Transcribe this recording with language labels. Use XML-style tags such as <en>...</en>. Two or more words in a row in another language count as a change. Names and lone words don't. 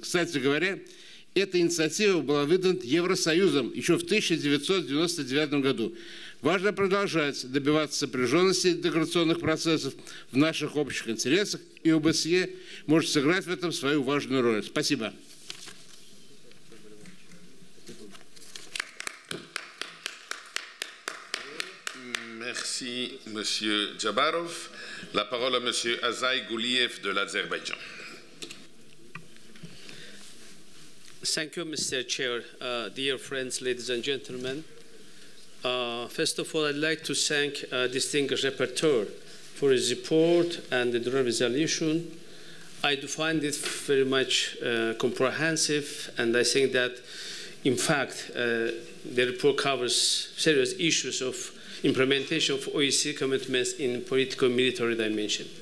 <ru>Кстати говоря, эта инициатива была выдана Евросоюзом еще в 1999 году. Важно продолжать добиваться сопряженности интеграционных процессов в наших общих интересах, и ОБСЕ может сыграть в этом свою важную роль. Спасибо.</ru> <fr>Merci, Monsieur Jabarov. La parole à Monsieur Azai Gouliev de l'Azerbaïdjan.</fr> <en>Thank you, Mr. Chair. Dear friends, ladies and gentlemen. First of all, I'd like to thank distinguished rapporteur for his report and the resolution. I do find it very much comprehensive, and I think that, in fact, the report covers serious issues of implementation of OSCE commitments in political military dimension.</en>